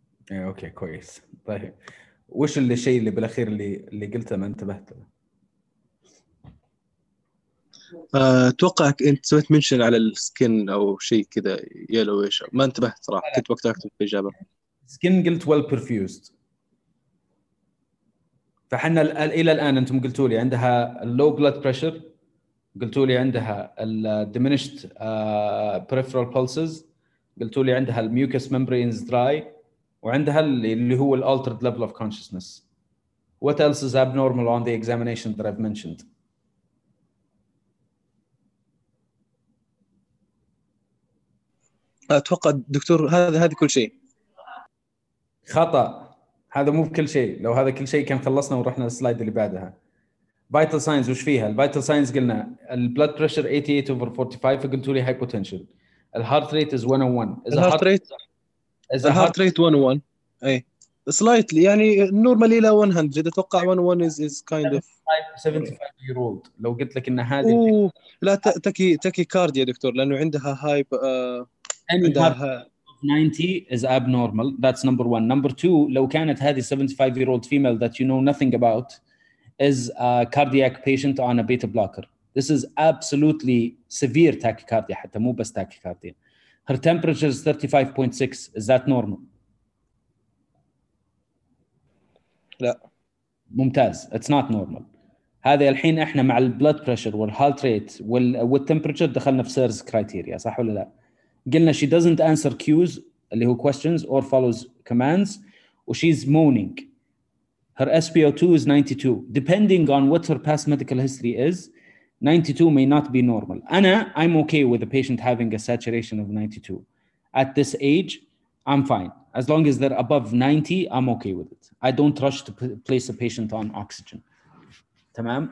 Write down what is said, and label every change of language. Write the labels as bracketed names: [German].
[Arabic] ايه اوكي كويس. طيب وش الشيء اللي بالاخير اللي قلته ما انتبهت له؟ اتوقع انت سويت منشن على السكن او شيء كذا يلو ايش، ما انتبهت صراحه، كنت وقتها اكتب في الاجابه. سكين قلت [English] well perfused. [Arabic] فحنا الى الان انتم قلتوا لي عندها اللو بلاد بريشر، قلتوا لي عندها ال [English] diminished peripheral pulses، [Arabic] قلتوا لي عندها الميوكس [English] membranes dry، [Arabic] وعندها اللي هو ال [English] altered level of consciousness. What else is abnormal on the examination that I've mentioned? [Arabic] اتوقع دكتور هذا كل شيء. خطأ، هذا مو بكل شيء. لو هذا كل شيء كان خلصنا ورحنا السلايد اللي بعدها. فيتال ساينز وش فيها؟ الفيتال ساينز قلنا البلاد بريشر 88/45 فقلتوا لي هايبوتنشن. [English] الهارت rate is 101. [Arabic] الهارت ريت 101 اي سلايتلي يعني نورمالي الى 100. [English] اتوقع 101 is kind of 75 year old. [Arabic] لو قلت لك ان هذه لا تكي كارديا دكتور، لانه عندها هايب عندها [English] 90 is abnormal. That's number one. Number two, [Arabic] لو كانت هذه [English] 75 year old female that you know nothing about is a cardiac patient on a beta blocker. This is absolutely severe tachycardia [Arabic] حتى مو بس [English] tachycardia. Her temperature is 35.6. Is that normal? [Arabic] لا ممتاز. [English] It's not normal. [Arabic] هذه الحين احنا مع البلد بريشر والهارت ريت والتمبرتشر دخلنا في سيرز كرايتيريا، صح ولا لا؟ قلنا [English] she doesn't answer cues [Arabic] اللي هو [English] questions or follows commands [Arabic] و [English] she's moaning. Her SpO2 is 92. Depending on what her past medical history is, 92 may not be normal. I'm okay with a patient having a saturation of 92. At this age, I'm fine. As long as they're above 90, I'm okay with it. I don't rush to place a patient on oxygen. Tamam?